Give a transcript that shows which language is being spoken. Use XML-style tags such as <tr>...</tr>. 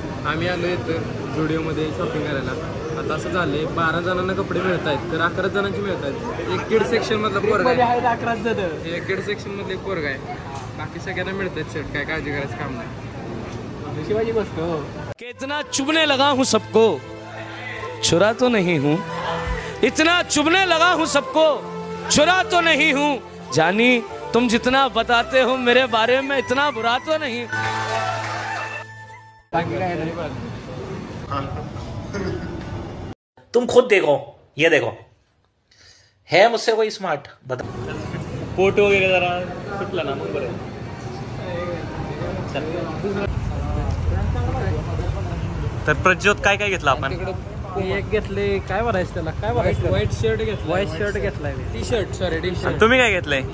<mr>आम्ही आलो इथं झुडिओमध्ये शॉपिंग करायला. आता असं झालंय 12 जणांना कपडे मिळत आहेत तर 11 जणांची मिळत आहेत. एक किड सेक्शन मधला पोरग आहे 11 जण. एक किड सेक्शन मधले एक पोरग आहे बाकी सगळ्यांना मिळत आहेत शर्ट. काय काळजी करायचं काम नाही. शिवाजी गोष्ट</mr> <hi>कितना चुभने लगा हूँ सबको छुरा तो नहीं हूँ. इतना चुभने लगा हूँ सबको छुरा तो नहीं हूँ. जानी तुम जितना बताते हो मेरे बारे में इतना बुरा तो नहीं. तुम खुद देखो ये देखो है मुझसे कोई स्मार्ट बता.</hi> <mr>फोटो वगैरे जरा सुटला ना मग बरं. तर प्रज्योत काय काय घेतलं आपण? एक घेतले काय भरायचं त्याला काय भरायचं व्हाईट शर्ट घेतलाय. टी शर्ट तुम्ही काय घेतलंय?</mr>